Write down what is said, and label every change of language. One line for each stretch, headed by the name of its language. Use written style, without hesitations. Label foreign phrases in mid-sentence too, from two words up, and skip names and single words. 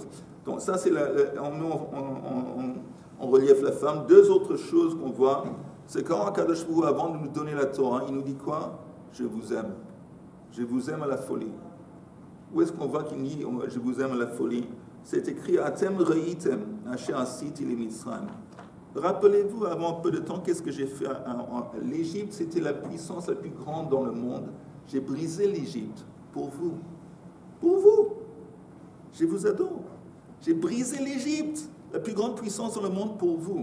French: Donc ça, c'est on relief la femme. 2 autres choses qu'on voit, c'est quand
Hebrew: הקדוש ברוך הוא,
French: avant de nous donner la Torah, il nous dit quoi? Je vous aime. Je vous aime à la folie. Où est-ce qu'on voit qu'il dit je vous aime à la folie? C'est écrit
Hebrew: אתם ראיתם אשר עשיתי ל מצרים.
French: Rappelez-vous, avant peu de temps, qu'est-ce que j'ai fait? L'Égypte, c'était la puissance la plus grande dans le monde. J'ai brisé l'Égypte pour vous. Pour vous. Je vous adore. J'ai brisé l'Égypte, la plus grande puissance dans le monde pour vous.